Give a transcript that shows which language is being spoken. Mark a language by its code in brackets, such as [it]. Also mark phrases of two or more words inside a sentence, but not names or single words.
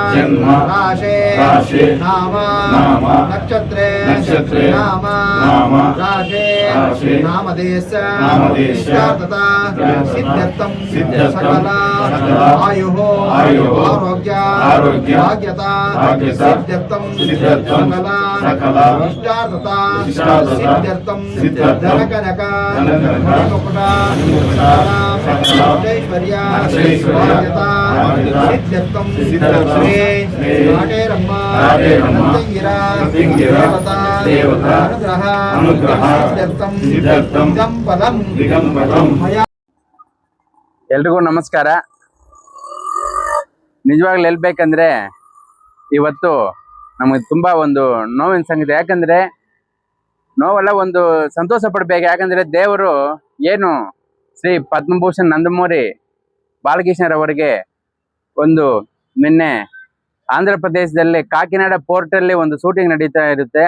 [sa] राशे नाम नक्षत्रे नाम राशे नामधेयस्य इष्टार्थता सिद्ध्यर्थं सकल आयुः आरोग्य भाग्यता सिद्ध्यर्थं सकल इष्टार्थता सिद्ध्यर्थं धनकनक मणिमुकुट ऐश्वर्य सिद्ध्यर्थं श्री काटेरम्मा देवता अनुग्रह सिद्ध्यर्थं दिगंबरं [kn] ಎಲ್ರಿಗೂ ನಮಸ್ಕಾರ. ನಿಜವಾಗ್ಲೂ ಹೇಳ್ಬೇಕಂದ್ರೆ ಇವತ್ತು ನಮಗೆ ತುಂಬ ಒಂದು ನೋವಿನ ಸಂಗತಿ. ಯಾಕಂದರೆ ನೋವಲ್ಲ, ಒಂದು ಸಂತೋಷ ಪಡಬೇಕು. ಯಾಕಂದರೆ ದೇವರು ಏನು ಶ್ರೀ ಪದ್ಮಭೂಷಣ್ ನಂದಮೂರಿ ಬಾಲಕೃಷ್ಣರವರಿಗೆ ಒಂದು ನಿನ್ನೆ ಆಂಧ್ರ ಪ್ರದೇಶದಲ್ಲಿ ಕಾಕಿನಾಡ ಪೋರ್ಟಲ್ಲಿ ಒಂದು ಶೂಟಿಂಗ್ ನಡೀತಾ ಇರುತ್ತೆ.